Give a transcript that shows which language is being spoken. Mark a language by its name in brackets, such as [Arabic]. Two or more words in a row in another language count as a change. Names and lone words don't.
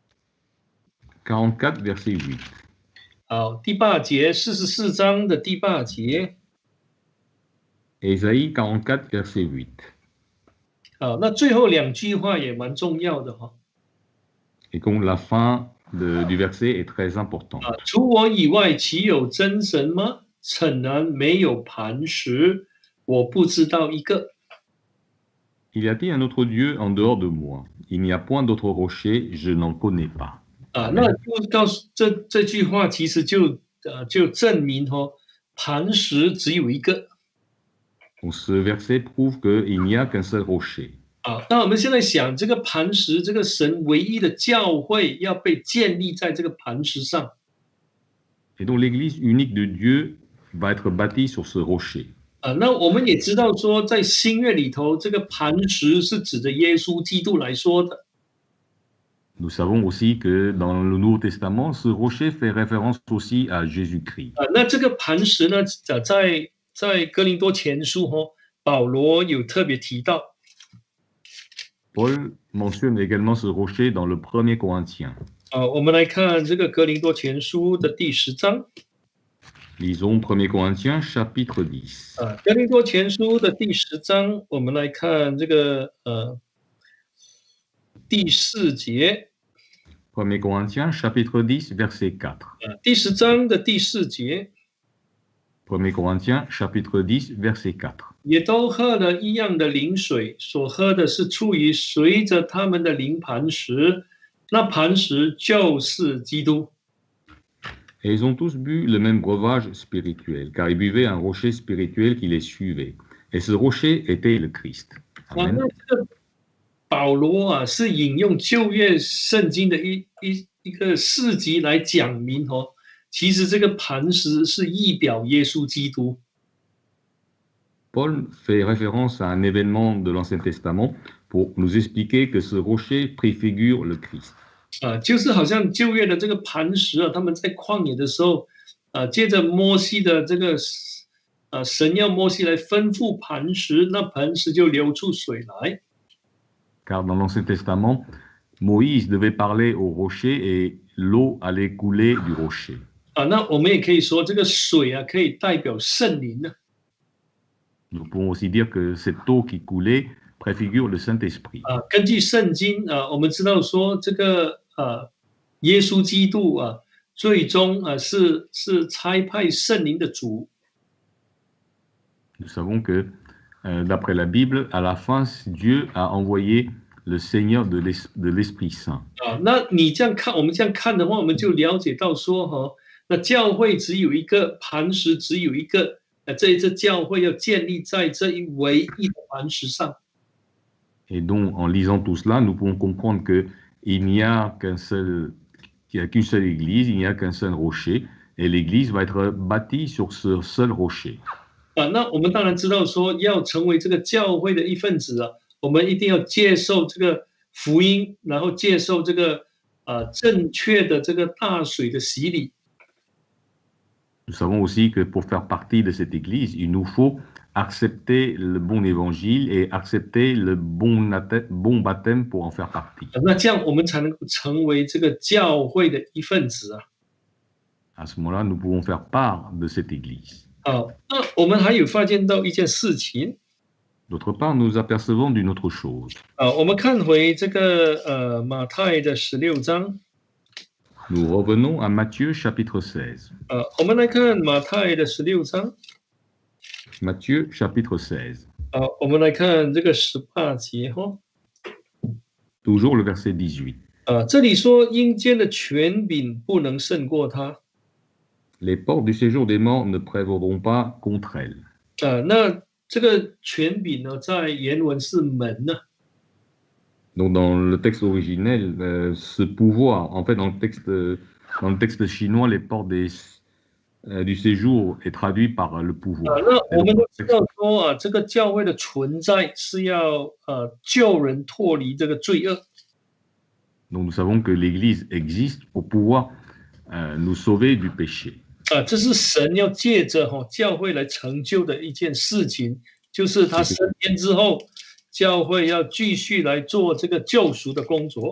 [French] 44 verset 8. [Chinese] 好，第8节44章的第8节。 [French] Ésaïe 44 verset 8. [Chinese] 好，那最后2句话也蛮重要的 [French] Et donc la fin du verset est très importante. [Chinese] 除我以外，岂有真神吗？诚然没有磐石，我不知道一个。 [French] Il y a-t-il un autre Dieu en dehors de moi? Il n'y a point d'autre rocher, je n'en connais pas. [Chinese] 那就告诉这句话，其实就证明磐石只有一个。 [French] Donc, ce verset prouve qu'il n'y a qu'un seul rocher. [Chinese] 那我们现在想，这个磐石，这个神唯一的教会要被建立在这个磐石上。 [French] Et donc l'Église unique de Dieu va être bâtie sur ce rocher. [Chinese] 那我们也知道说，在新约里头，这个磐石是指着耶稣基督来说的。 [French] Nous savons aussi que dans le Nouveau Testament, ce rocher fait référence aussi à Jésus-Christ. [Chinese] 那这个磐石呢，在哥林多前书保罗有特别提到。 [French] Paul mentionne également ce rocher dans le 1er Corinthiens. [Chinese] 我们来看这个哥林多前书的第10章。 [French] Lisons 1er Corinthiens chapitre 10. [Chinese] 哥林多前书的第10章，我们来看这个第4节。 [French] 1er Corinthiens chapitre 10 verset 4. [Chinese] 第10章的第4节。 [French] 1er Corinthiens chapitre 10 verset 4. [Chinese] 也都喝了一样的灵水，所喝的是出于随着他们的灵磐石，那磐石就是基督。 [French] Et ils ont tous bu le même breuvage spirituel, car ils buvaient un rocher spirituel qui les suivait. Et ce rocher était le Christ. Amen. [Chinese] 那这个保罗是引用旧约圣经的一个事迹来讲明其实这个磐石是意表耶稣基督。 [French] Paul fait référence à un événement de l'Ancien Testament pour nous expliquer que ce rocher préfigure le Christ. [Chinese] 就是好像旧约的这个磐石他们在旷野的时候接着摩西的这个神要摩西来吩咐磐石，那磐石就流出水来。 [French] Car dans l'Ancien Testament, Moïse devait parler au rocher et l'eau allait couler du rocher. [Chinese] 那我们也可以说这个水可以代表圣灵呢。 [French] Nous pouvons aussi dire que cette eau qui coulait préfigure le Saint-Esprit. [Chinese] 根据圣经我们知道说这个耶稣基督最终是差派圣灵的主。 [French] Nous savons que d'après la Bible, à la fin, Dieu a envoyé le Seigneur de l'Esprit Saint. [Chinese] 那你这样看，我们这样看的话，我们就了解到说那教会只有一个，磐石只有一个，这一次教会要建立在这一唯一的磐石上。 [French] Et donc, en lisant tout cela, nous pouvons comprendre qu'il n'y a qu'une seule église, il n'y a qu'un seul rocher, et l'église va être bâtie sur ce seul rocher. [Chinese] 那我们当然知道说，要成为这个教会的一份子我们一定要接受这个福音，然后接受这个正确的这个大水的洗礼。 [French] Nous savons aussi que pour faire partie de cette église, il nous faut accepter le bon évangile et accepter le bon baptême pour en faire partie. [Chinese] 那这样我们才能够成为这个教会的一份子 [French] À ce moment-là, nous pouvons faire part de cette église. [Chinese] 那我们还有发现到一件事情。 [French] D'autre part, nous apercevons d'une autre chose. [Chinese] 我们看回这个马太的16章。 [French] Nous revenons à Matthieu chapitre 16. [Chinese] 我们来看马太的16章。 [French] Matthieu chapitre 16. [Chinese] 我们来看这个18节 [French] Toujours le verset 18. [Chinese] 这里说阴间的权柄不能胜过他。 [French] Les portes du séjour des morts ne prévaudront pas contre elles. [Chinese] 那这个权柄呢，在原文是门呢。 [French] Donc dans le texte originel, ce pouvoir, en fait dans le texte chinois, les portes du séjour est traduit par le pouvoir. [Chinese] 那我们都知道说这个教会的存在是要救人脱离这个罪恶。 [French] Donc nous savons que l'Église existe pour pouvoir nous sauver du péché. [Chinese] 这是神要借着教会来成就的一件事情，就是他升天之后，教会要继续来做这个救赎的工作。